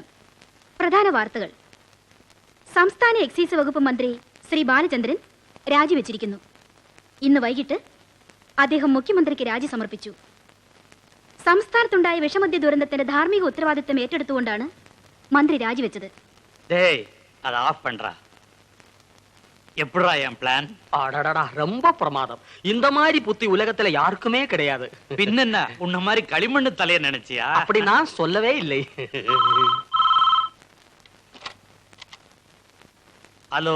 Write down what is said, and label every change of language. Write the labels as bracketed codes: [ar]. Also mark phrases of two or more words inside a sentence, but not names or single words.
[ml] പ്രധാന വാർത്തകൾ. സംസ്ഥാന എക്സൈസ് വകുപ്പ് മന്ത്രി ശ്രീ ബാലചന്ദ്രൻ രാജിവെച്ചിരിക്കുന്നു. ഇന്ന് വൈകിട്ട് അദ്ദേഹം മുഖ്യമന്ത്രിക്ക് രാജി സമർപ്പിച്ചു. സംസ്ഥാനത്തുണ്ടായ വിഷമദ്യ ദുരന്തത്തിന്റെ ധാർമ്മിക ഉത്തരവാദിത്തം ഏറ്റെടുത്തുകൊണ്ടാണ് [ta] மந்திரி ராஜிவெச்சது. டேய் அதை ஆஃப் பண்றா. எப்படிடா என் பிளான்? அடடடா, ரொம்ப பிரமாதம். இந்த மாதிரி புத்தி உலகத்துல யாருக்குமே கிடையாது. பின்னென்ன உன்ன மாதிரி களிமண்ணு தலைய நினைச்சியா? அப்படி நான் சொல்லவே இல்லை. ஹலோ.